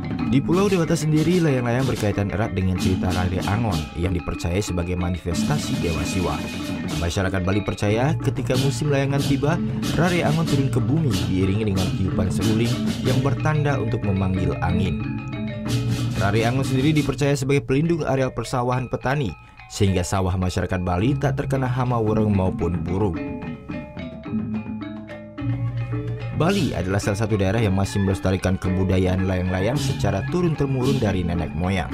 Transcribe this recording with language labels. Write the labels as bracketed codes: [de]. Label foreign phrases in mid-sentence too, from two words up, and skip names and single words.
[id] Di Pulau Dewata sendiri, layang-layang berkaitan erat dengan cerita Rari Angon yang dipercaya sebagai manifestasi Dewa Siwa. Masyarakat Bali percaya ketika musim layangan tiba, Rari Angon turun ke bumi diiringi dengan tiupan seruling yang bertanda untuk memanggil angin. Rari Angon sendiri dipercaya sebagai pelindung areal persawahan petani, sehingga sawah masyarakat Bali tak terkena hama wereng maupun burung. Bali adalah salah satu daerah yang masih melestarikan kebudayaan layang-layang secara turun-temurun dari nenek moyang.